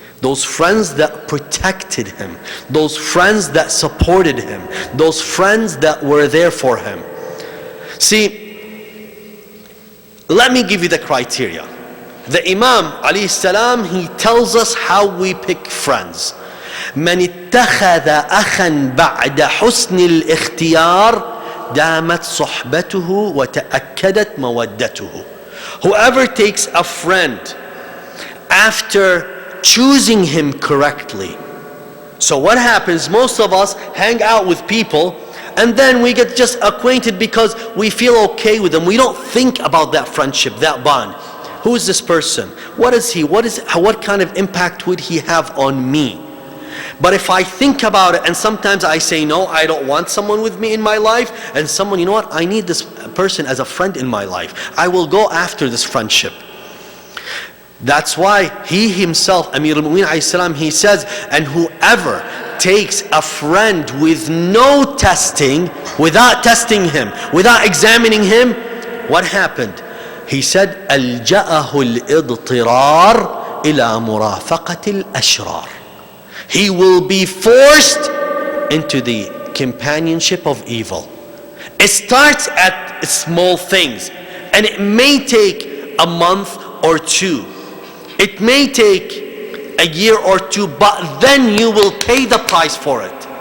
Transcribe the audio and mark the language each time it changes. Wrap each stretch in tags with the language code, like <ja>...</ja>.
<en>Those friends that protected him, those friends that supported him, those friends that were there for him. See, let me give you the criteria. The Imam alayhi salam, he tells us how we pick friends.</en> <ar>من اتخذ أخا بعد حسن الاختيار دامت صحبته وتأكدت مودته.</ar> <en>Whoever takes a friend after choosing him correctly. So what happens, most of us hang out with people and then we get just acquainted because we feel okay with them. We don't think about that friendship, that bond. Who is this person? What is he? What kind of impact would he have on me? But if I think about it, and sometimes I say, no, I don't want someone with me in my life, and someone, you know what, I need this person as a friend in my life. I will go after this friendship. That's why he himself, Amir al-Mu'minin alayhi salam, he says, and whoever takes a friend with no testing, without testing him, without examining him, what happened? He said,</en> <ar>أَلْجَأَهُ الْإِضْطِرَارِ إِلَى مُرَافَقَةِ الْأَشْرَارِ.</ar> <en>He will be forced into the companionship of evil. It starts at small things, and it may take a month or two. It may take a year or two, but then you will pay the price for it.</en>